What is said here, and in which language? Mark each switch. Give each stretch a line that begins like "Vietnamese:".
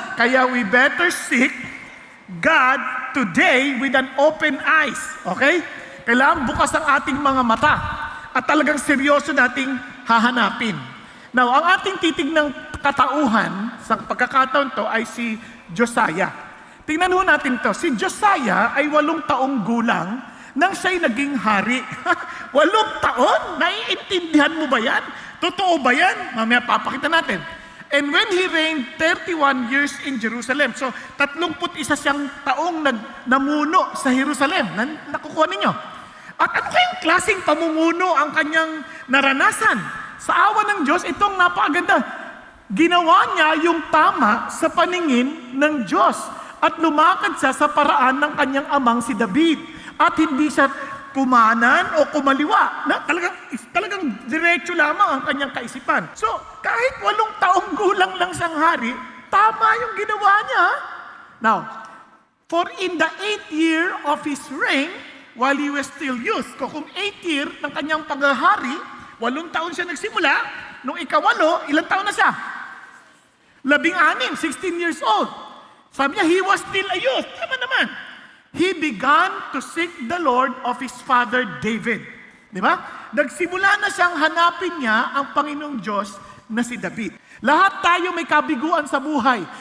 English: Kaya we better seek God today with an open eyes. Okay?
Filipino: Kailangan bukas ang ating mga mata at talagang seryoso nating hahanapin. Now, ang ating titignang katauhan sa pagkakataon to ay si Josiah. Tingnan ho natin to. Si Josiah ay 8 taong gulang nang siya'y naging hari. 8 taon? Naiintindihan mo ba yan? Totoo ba yan? Mamaya papakita natin.
English: And when he reigned 31 years in Jerusalem.
Filipino: So, 31 siyang taong namuno sa Jerusalem. Nakukuha ninyo. At ano kayong klaseng pamumuno ang kanyang naranasan? Sa awa ng Diyos, itong napakaganda. Ginawa niya yung tama sa paningin ng Diyos. At lumakad siya sa paraan ng kanyang amang si David. At hindi siya kumanan o kumaliwa. Talagang diretso lamang ang kanyang kaisipan. So, kahit 8 taong gulang lang siyang hari, tama yung ginawa niya.
English: Now, for in the 8th year of his reign, while he was still youth,
Filipino: kung 8th year ng kanyang paghahari, 8 taon siya nagsimula, nung ika-8, ilang taon na siya? 16, 16 years old. Sabi niya,
English: he was still a youth.
Filipino: Tama naman.
English: He began to seek the Lord of his father David.
Filipino: Di ba? Nagsimula na siyang hanapin niya ang Panginoong Diyos na si David. Lahat tayo may kabiguan sa buhay.